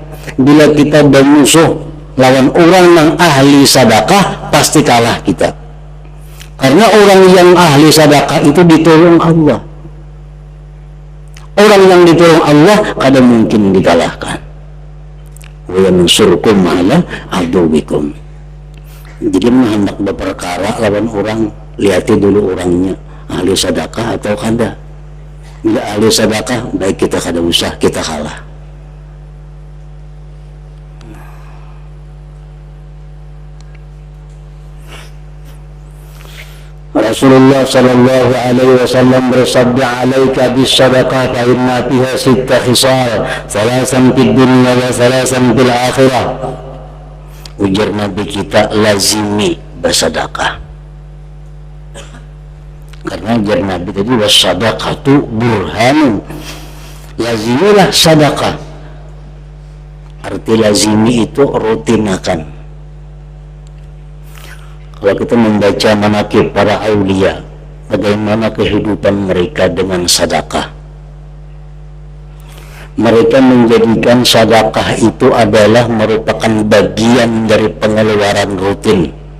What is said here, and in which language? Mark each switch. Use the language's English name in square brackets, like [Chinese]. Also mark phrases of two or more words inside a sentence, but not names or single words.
[Banjar] Bila kita bermusuh lawan orang yang ahli sedekah, pasti kalah kita. [Indonesian] Karena orang yang ahli sedekah itu ditolong Allah. [Banjar] Orang yang ditolong Allah kada mungkin dikalahkan. [Arabic] وينصركم على عدوكم. [Banjar] Jadi hendak berperkara lawan orang, lihati dulu orangnya ahli sedekah atau kada. Bila ahli sedekah, baik kita kada usah, kita kalah. [Indonesian] Rasulullah [Arabic] صلى الله عليه وسلم [Indonesian] bersabda, [Arabic] عليك بالصدقة فإن فيها ست خصال ثلاث في الدنيا وثلاث في الآخرة. [Banjar] Ujar Nabi kita, lazimi bersedekah. Karena ujar Nabi tadi, [Arabic] والصدقة برهان, [Banjar] lazimilah sedekah. Arti lazimi itu rutinakan. [Indonesian] Kalau kita membaca manaqib para aulia, bagaimana kehidupan mereka dengan sedekah. Mereka menjadikan sedekah itu adalah merupakan bagian dari pengeluaran rutin.